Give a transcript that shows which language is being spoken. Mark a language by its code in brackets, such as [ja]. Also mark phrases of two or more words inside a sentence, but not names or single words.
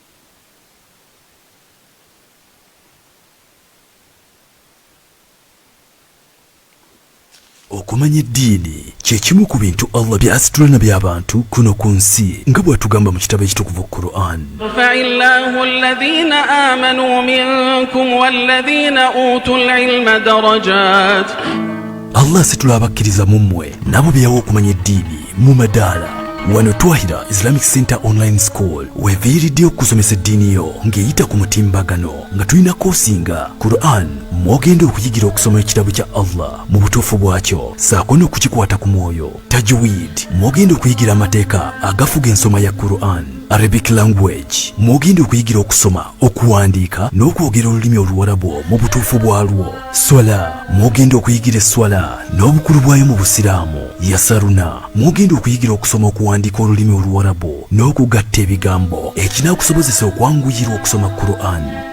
[lg] Okumanya eddiini kye kimu ku bintu Allah by'asitula by'abantu kuno ku nsi nga bw'atugamba mu kitabo ekitukuvu Qur'an. [ar] يرفع الله الذين آمنوا منكم والذين أوتوا العلم درجات. [lg] Allah asitula abakkiriza mu mmwe nabo byawo okumanya eddiini mu madaala. Wano Twahira Islamic Center Online School weviiridde okusomesa eddiini yo ng'eyita ku mutimbagano nga tulina koosinga Qur'an mwogenda okuyigira okusoma ekitabo kya Allah mu butuufu bwakyo saako n'okukikwata ku mwoyo. Tajweed mwogenda okuyigira amateeka agafuga ensoma ya Qur'an. [en] Arabic language [lg] mwogenda okuyigira okusoma, okuwandiika n'okwogera olulimi Oluwarabu mu butuufu bwalwo. Swala mwogenda okuyigira esswala n'obukulu bwayo mu Busiraamu. Yasaruna mwogenda okuyigira okusoma, okuwandiika olulimi Oluwarabu n'okugatta ebigambo ekinaakusobozesa okwanguyirwa okusoma Qur'an.